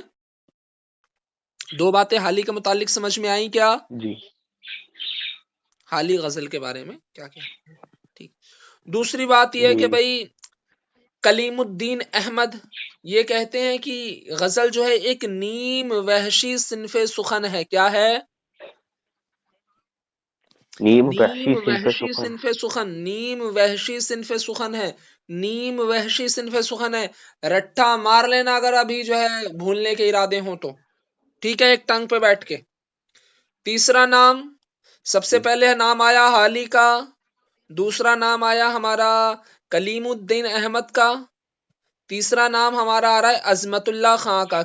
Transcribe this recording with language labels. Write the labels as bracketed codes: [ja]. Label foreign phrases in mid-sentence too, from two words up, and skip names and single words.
[ur] دو باتیں حالی کے متعلق سمجھ میں آئیں کیا؟ جی حالی غزل کے بارے میں کیا کہتے ہیں، ٹھیک۔ دوسری بات یہ کہ جی بھائی کلیم الدین احمد یہ کہتے ہیں کہ غزل جو ہے ایک نیم وحشی صنف سخن ہے۔ کیا ہے؟ نیم نیم وحشی صنف وحشی سخن۔ صنف سخن، نیم وحشی صنف سخن ہے، نیم وحشی صنف سخن ہے۔ رٹھا مار لینا اگر ابھی جو ہے بھولنے کے ارادے ہوں تو، ٹھیک ہے، ایک ٹنگ پہ بیٹھ کے۔ تیسرا نام، سب سے جی پہلے نام آیا حالی کا، دوسرا نام آیا ہمارا کلیم الدین احمد کا، تیسرا نام ہمارا آ رہا ہے عظمت اللہ خان کا.